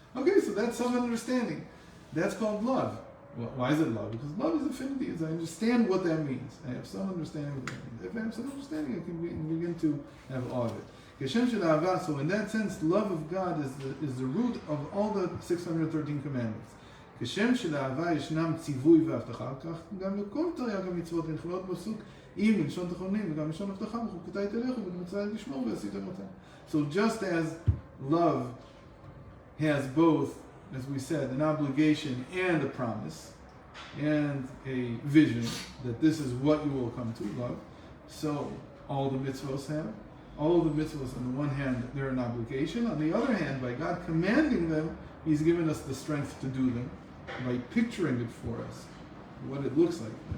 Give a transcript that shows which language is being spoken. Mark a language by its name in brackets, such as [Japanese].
[English] Okay, so that's some understanding. That's called love. Well, why is it love? Because love is affinity. I understand what that means. I have some understanding of what that means. If I have some understanding, I can begin to have awe of it. So in that sense, love of God is the root of all the 613 commandments. [Hebrew] כשם שלאהבה ישנם ציווי והבטחה, כך גם לכל תרי"ג המצוות נכללות בפסוק אם בלשון תחנונים וגם בלשון הבטחה בחוקותיי תלכו ובמצוותיי לשמור ועשיתם אותם. [English] So just as love has both, as we said, an obligation and a promise and a vision that this is what you will come to love, so all the mitzvos have. All the mitzvos, on the one hand, they're an obligation. On the other hand, by God commanding them, He's given us the strength to do them by picturing it for us, what it looks like.